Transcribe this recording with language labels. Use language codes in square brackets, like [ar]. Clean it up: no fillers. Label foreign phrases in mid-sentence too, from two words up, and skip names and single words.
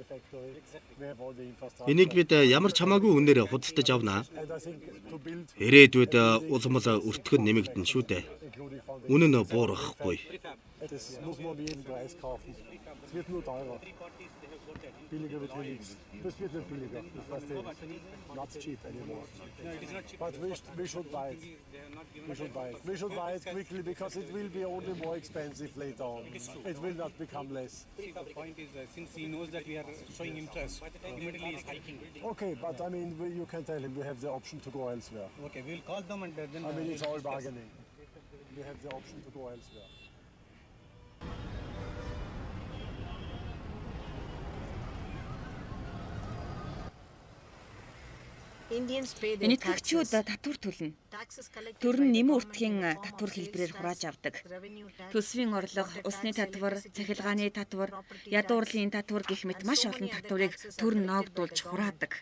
[mn] Энийг бид ямар ч хамаагүй үнээр худалдаж авнаа. Ирээдүйд улмал өртгөн нэмэгдэн шүү дээ. Үнэн нь буурахгүй. [de] Billiger wird hier nichts. Das wird nicht billiger. Das heißt, [en] not cheap anymore. But we should buy it. We should buy it quickly because it will be only more expensive later on. It will not become less. The point is, since he knows that we are showing interest, immediately is hiking. Okay, but I mean, you can tell him we have the option to go elsewhere. Okay, we'll call them and then. I mean, it's all bargaining. We have the option to go elsewhere. [mn] Энэтхэгчүүд татвар төлнө. Төр нь нэмэн үртгийн татвар хэлбэрээр хурааж авдаг. Төсвийн орлого, усны татвар, цахилгааны татвар, ядуурлын татвар гэх мэт маш олон татварыг төр нь ноогдуулж хураадаг.